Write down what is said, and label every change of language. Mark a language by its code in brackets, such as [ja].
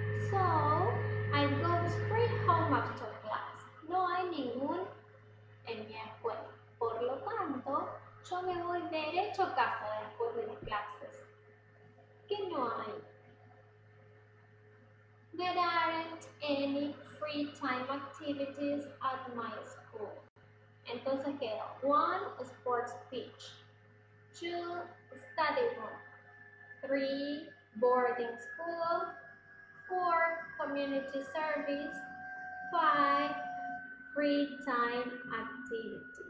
[en] So, I go straight home after class. [es] No hay ningún en mi escuela. Por lo tanto, yo me voy derecho a casa después de las clases. ¿Qué no hay? [en] There aren't any free time activities at my school. [es] Entonces queda 1, sports pitch, 2, study room, 3, boarding school, 4, community service, 5, free time activities.